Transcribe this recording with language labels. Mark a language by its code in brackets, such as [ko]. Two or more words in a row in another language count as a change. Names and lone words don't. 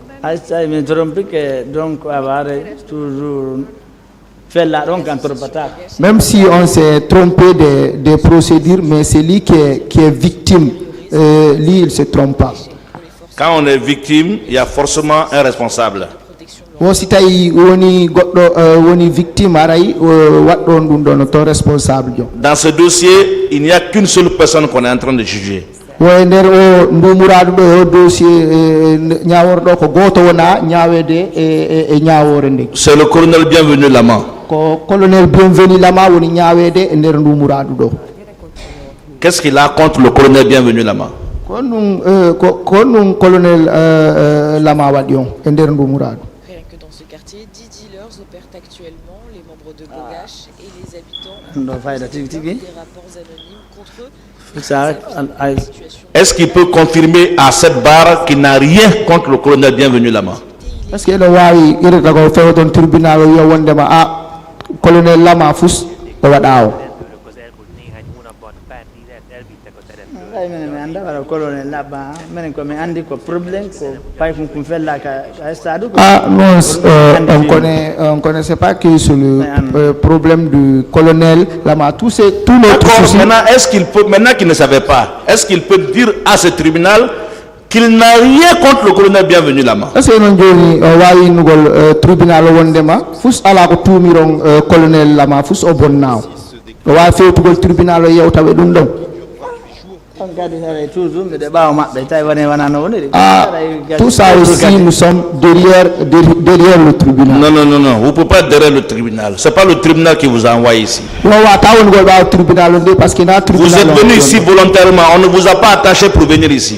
[fr] Même si on s'est trompé des procédures, mais c'est lui qui est victime, lui il ne se trompe pas. Quand on est victime, il y a forcément un responsable. [ff] wo si tawi woni goɗɗo woni victime aray waɗɗon ɗum ɗon to responsable jo. [fr] Dans ce dossier, il n'y a qu'une seule personne qu'on est en train de juger. [ff] wo e nder o ndumuraɗo ɗo o dossier ñaworɗo ko goto wona ñawede e ñawore nde. [fr] C'est le colonel Bienvenu Lama. [ff] Ko colonel Bienvenu Lama woni ñawede e nder ndumuraɗo ɗo. [fr] Qu'est-ce qu'il a contre le colonel Bienvenu Lama? [ff] Ko ɗum colonel Lama waɗi on e nder ndumuraɗo. [fr] Rien que dans ce quartier, 10 dealers opèrent actuellement. Les membres de Bogash et les habitants des rapports anonymes contre eux. Est-ce qu'il peut confirmer à cette barre qu'il n'a rien contre le colonel Bienvenu Lama? Est-ce que le [ff] wawi irata ko fewo ton tribunal o wiya wondema colonel Lama fus o waɗa o? [fr] Non, on connaît pas que c'est le problème du colonel Lama. Tout notre souci. Maintenant qu'il ne savait pas, est-ce qu'il peut dire à ce tribunal qu'il n'a rien contre le colonel Bienvenu Lama? Est-ce que [ff] non joni wawi nugol tribunal wondema fus ala ko tumiron colonel Lama fus o bonnaaw. O wawi fewtugol tribunal o yewtawe ɗum ɗon. [fr] Tout ça aussi, nous sommes derrière le tribunal. Non, vous ne pouvez pas derrière le tribunal. Ce n'est pas le tribunal qui vous a envoyé ici. Vous êtes venu ici volontairement, on ne vous a pas attaché pour venir ici.